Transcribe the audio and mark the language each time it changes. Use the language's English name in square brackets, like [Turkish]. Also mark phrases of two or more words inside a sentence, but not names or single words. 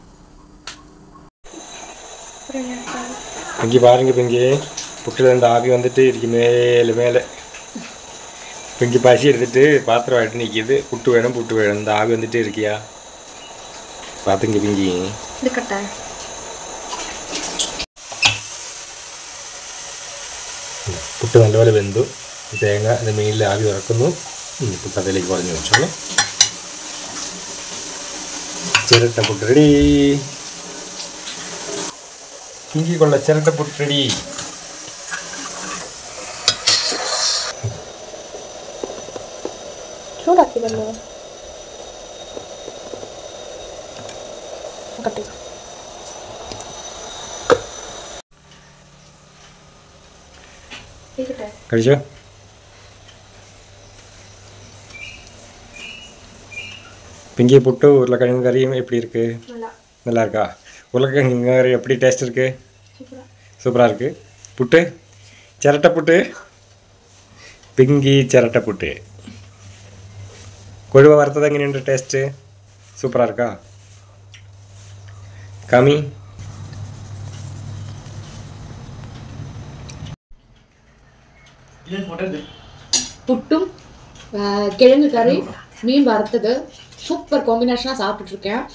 [Tamil] இங்கே பாருங்க பிங்கி, புட்டில் இந்த ஆவி வந்துட்டு இருக்கு மேலே. பிங்கி பசி எடுத்துட்டு பாத்திரம் வாட்டி நிற்கிது. புட்டு வேணும் இந்த ஆவி வந்துட்டு இருக்கியா பார்த்துங்க பிங்கி. [Malayalam] പുട്ട് നല്ലപോലെ വെന്തു. തേങ്ങ അതിൻ്റെ മീനിൽ ആവി വറക്കുന്നു. പുട്ട് അതിലേക്ക് കുറഞ്ഞു വെച്ചോളൂ. ചിരട്ട പുട്ട് റെഡി. ഇഞ്ചിക്കുള്ള ചിരട്ട പുട്ട് റെഡി. ചൂടാക്കിയല്ലോ. കഴിച്ചോ? [Tamil] பிங்கி புட்டு உருளைக்கிழங்கு கறியும் எப்படி இருக்கு? நல்லா இருக்கா? உருளைக்கிழங்கு கறி எப்படி டேஸ்ட் இருக்கு? சூப்பராக இருக்கு. புட்டு சிரட்டை புட்டு, பிங்கி [Malayalam] ചിരട്ട പുട്ട്. കൊഴുവ വറുത്തത് എങ്ങനെയുണ്ട് ടേസ്റ്റ്? സൂപ്പറാ இருக்கா? കമി [Tamil] புட்டும் கிழங்கு கறி, மீன் வறுத்தது சூப்பர் காம்பினேஷனாக சாப்பிட்டுட்ருக்கேன்.